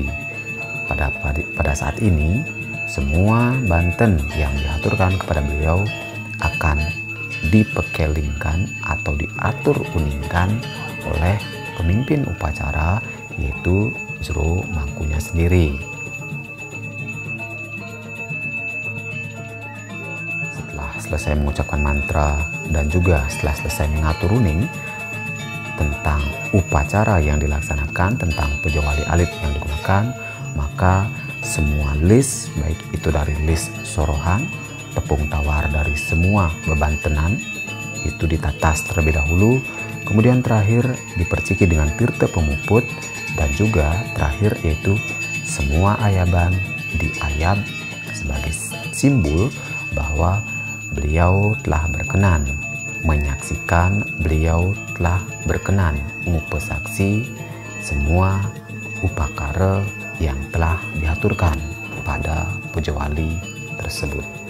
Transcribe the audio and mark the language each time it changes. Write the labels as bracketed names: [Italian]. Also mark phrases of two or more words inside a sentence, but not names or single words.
[Indonesian] Pada saat ini semua banten yang diaturkan kepada beliau akan dipekelingkan atau diatur uningkan oleh pemimpin upacara, yaitu jero mangkunya sendiri. Setelah selesai mengucapkan mantra dan juga setelah selesai mengatur runing tentang upacara yang dilaksanakan, tentang puja wali alit yang digunakan, maka semua list, baik itu dari list sorohan tepung tawar dari semua bebantenan itu ditatas terlebih dahulu, kemudian terakhir diperciki dengan tirta pemuput, dan juga terakhir yaitu semua ayaban diayab sebagai simbol bahwa beliau telah berkenan, menyaksikan beliau telah berkenan ngupesaksi semua upakara yang telah diaturkan pada puja wali tersebut.